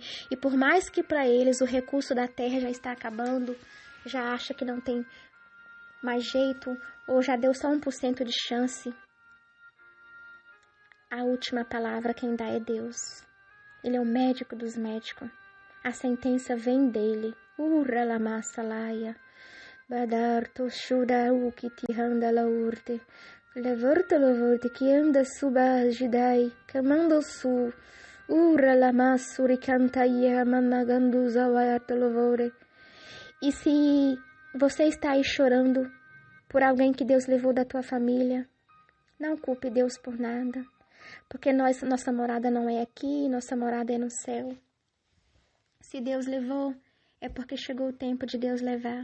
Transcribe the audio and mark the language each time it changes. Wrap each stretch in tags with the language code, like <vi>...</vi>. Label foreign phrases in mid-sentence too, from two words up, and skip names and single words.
<pt>E por mais que para eles o recurso da terra já está acabando, já acha que não tem mais jeito, ou já deu só 1% de chance, a última palavra quem dá é Deus. Ele é o médico dos médicos. A sentença vem dele. Urra la massa laia. Badarto shuda u kitihanda la urte. Levorta la vorte que anda suba jidai. Camando su. Urra la massuri cantaia mamagando zawayata lavore. E se você está aí chorando por alguém que Deus levou da tua família, não culpe Deus por nada. Porque nossa morada não é aqui, nossa morada é no céu. Se Deus levou, é porque chegou o tempo de Deus levar.</pt>